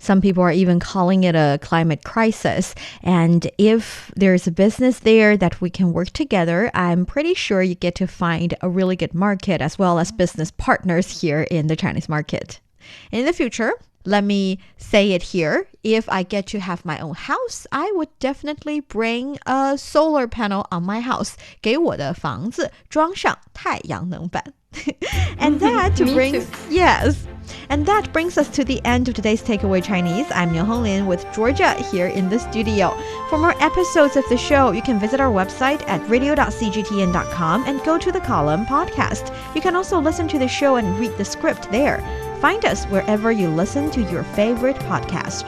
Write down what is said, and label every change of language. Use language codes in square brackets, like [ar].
[en] Some people are even calling it a climate crisis. And if there's a business there that we can work together, I'm pretty sure you get to find a really good market as well as business partners here in the Chinese market. In the future, let me say it here. If I get to have my own house, I would definitely bring a solar panel on my house. [zh] 给我的房子装上太阳能板. [en] And that brings And that brings us to the end of today's Takeaway Chinese. I'm Niu Honglin with Georgia here in the studio. For more episodes of the show, you can visit our website at radio.cgtn.com and go to the column podcast. You can also listen to the show and read the script there. Find us wherever you listen to your favorite podcast.